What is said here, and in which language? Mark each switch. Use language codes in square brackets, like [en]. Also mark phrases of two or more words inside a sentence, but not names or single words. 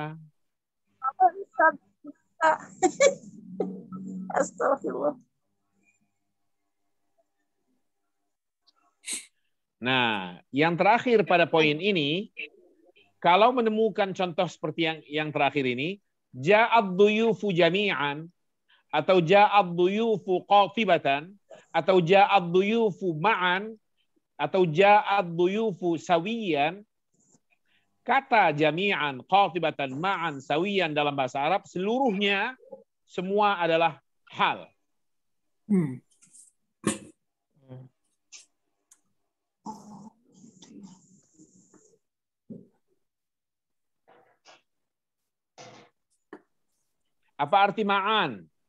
[id] Astagfirullah. Nah, yang terakhir pada poin ini, kalau menemukan contoh seperti yang terakhir ini, [ar] جاء الضيوف جميعاً, [id] atau [ar] جاء الضيوف قاطبةً, [id] atau [ar] جاء الضيوف معاً, [id] atau [ar] جاء الضيوف سويّاً, [id] kata [ar] جميعاً، قاطبةً، معاً، سويّاً [id] dalam bahasa Arab, seluruhnya semua adalah hal. Apa arti ma'an?